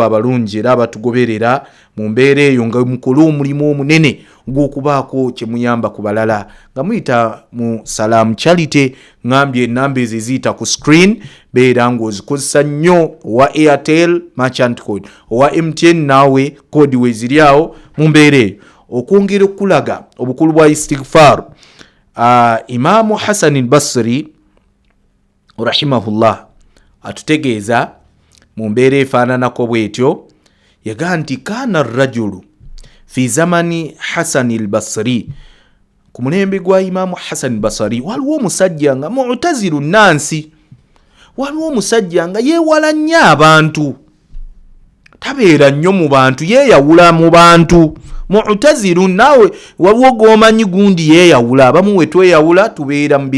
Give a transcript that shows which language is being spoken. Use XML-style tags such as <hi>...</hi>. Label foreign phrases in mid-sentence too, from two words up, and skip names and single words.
<lg>abalungi era abatugoberera mu mbeera eyo nga mukola omulimu omunene gw'okubaako kye muyamba ku balala nga muyita mu Salam Charity ngambye enamba ezo eziyita ku screen beera ng'ozikozesa nnyo owa Airtel</lg> <en>merchant code</en> <lg>owa MTN naawe kodi weziri awo mu mbeera eyo okwongera okulaga obukulu bwa istighfaaru Imamu Hassan al-Basri rahimahullah atutegeeza mu mbeera efaananako bwetyo yagaa nti</lg> <ar>كان رجل في زمن</ar> <lg>Hassan al-Basri ku mulembe gwa Imamu Hassan al-Basri waliwo omusajja nga mu'taziru nansi waliwo omusajja nga yeewala nnyo abantu tabeera nnyo mu bantu yeeyawula mu bantu mu'taziru naawe waliwo g'omanyi gundi yeeyawula abamu we tweyawula tubeera mu</lg>